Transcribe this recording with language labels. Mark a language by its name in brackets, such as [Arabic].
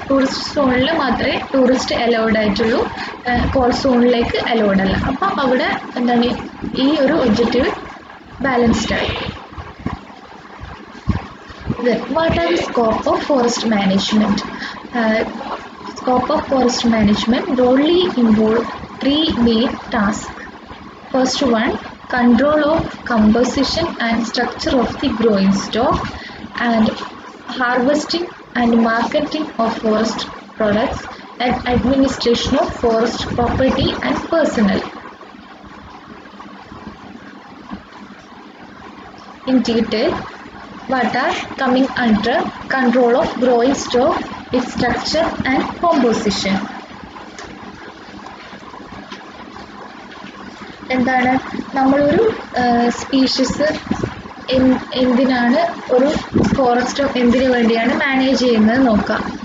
[Malayalam] Tourist സോണിൽ മാത്രമേ tourist allowed ആയിട്ടുള്ളൂ, കോർ സോണിലേക്ക് അലൗഡ് അല്ല. അപ്പോൾ അവിടെ എന്താണ് ഈ ഒരു ഒബ്ജക്റ്റീവ് ബാലൻസ്ഡ് ആയി. [English] What are the scope of forest management? Scope of forest management broadly involve three main tasks. First one, control of composition and structure of the growing stock, and harvesting and marketing of forest products, and administration of forest property and personnel. In detail, what are coming under control of growing stock, its structure and composition. [Malayalam] എന്താണ് നമ്മളൊരു species എന്തിനാണ് ഒരു forest എന്തിനു വേണ്ടിയാണ് manage ചെയ്യുന്നത് നോക്കാം.